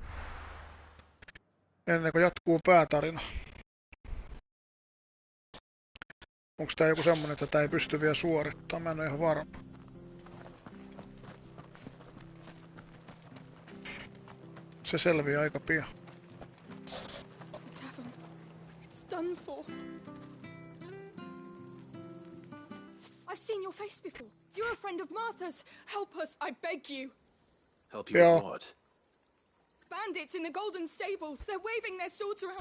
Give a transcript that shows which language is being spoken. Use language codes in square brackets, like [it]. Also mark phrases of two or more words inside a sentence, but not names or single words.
[fi] Ennen kuin jatkuu päätarina. Onks tää joku semmonen, että tää ei pysty vielä suorittamaan? Mä en oo ihan varma. Se selviää aika pian. [en] The tavern. It's done for. I've seen your face before. You're a friend of Martha's. Help us, I beg you. Help you with what? Bandits in the Golden Stables. They're waving their swords around.